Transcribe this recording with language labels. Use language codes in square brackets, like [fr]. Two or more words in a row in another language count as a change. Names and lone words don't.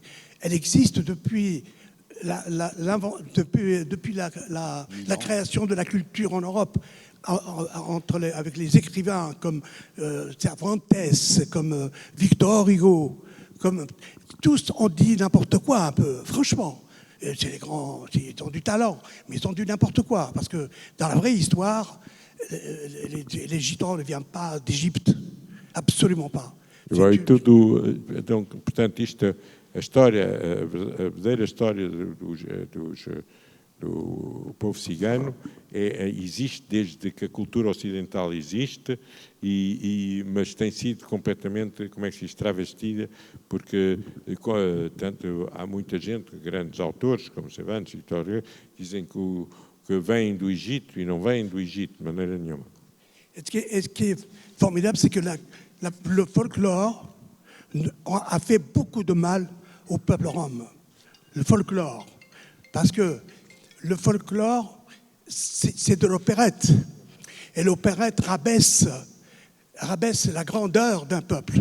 [fr] Elle existe depuis la création de la culture en Europe, avec les écrivains comme Cervantes, comme Victor Hugo, comme... Tous ont dit n'importe quoi un peu, franchement. C'est les grands, ils ont du talent, mais ils ont dit n'importe quoi. Parce que dans la vraie histoire, les Gitans ne viennent pas d'Égypte. Absolument pas. [pt] Vai tudo, donc, portanto, isto, a verdadeira história do povo cigano existe desde que a cultura ocidental existe, mas tem sido completamente, como é que se diz, travestida, porque tanto, há muita gente, grandes autores, como Cervantes e Victor Hugo, dizem que vêm do Egito e não vêm do Egito de maneira nenhuma. [fr] Et ce qui est formidable, c'est que le folklore a fait beaucoup de mal au peuple rome. Le folklore. Parce que le folklore, c'est de l'opérette. Et l'opérette rabaisse la grandeur d'un peuple.